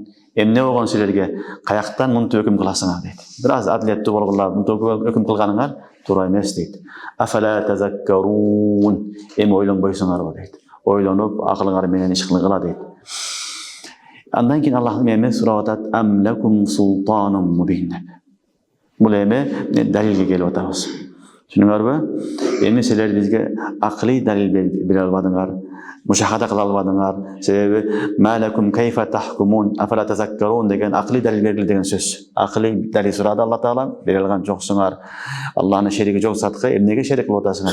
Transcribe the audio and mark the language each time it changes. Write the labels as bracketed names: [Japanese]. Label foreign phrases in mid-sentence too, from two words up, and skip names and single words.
[Kyrgyz] Эмне болгон силерге? Каяктан мынтип өкүм кыласыңар дейт. Бир аз адилеттүү болгула, мынтип өкүм кылганыңар туура эмес дейт. [Arabic] أفلا تذكرون. [Kyrgyz] Эми ойлонбойсуңарбы дейт. Ойлонуп, акылыңар менен иш кылгыла дейт. Андан кийин Аллах эме сурап атат: [Arabic] أم لكم سلطان مبين. [Kyrgyz] Бул эме далилге келип атабыз. Түшүнүңөрбү? Эми силер бизге акылый далил бере албадыңар, мушахада кыла албадыңар. Себеби [Arabic] ما لكم كيف تحكمون أفلا تذكرون [Kyrgyz] деген акылый далил бергиле деген сөз. Акылый далил сурады Алла Таала, бере алган жоксуңар. Аллахнын шериги жок затка эмнеге шерик кылып атасыңар?